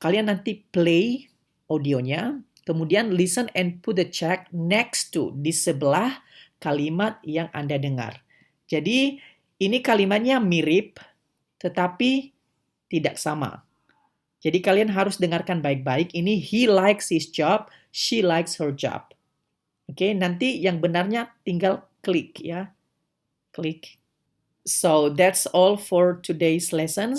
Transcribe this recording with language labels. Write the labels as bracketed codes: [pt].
[id] Kalian nanti play audionya. Kemudian [en] listen and put the check next to, [id] di sebelah kalimat yang Anda dengar. Jadi ini kalimatnya mirip, tetapi tidak sama. Jadi kalian harus dengarkan baik-baik. [en] Ini he likes his job, she likes her job. [id] Oke, nanti yang benarnya tinggal klik ya. Klik. [en] So that's all for today's lesson.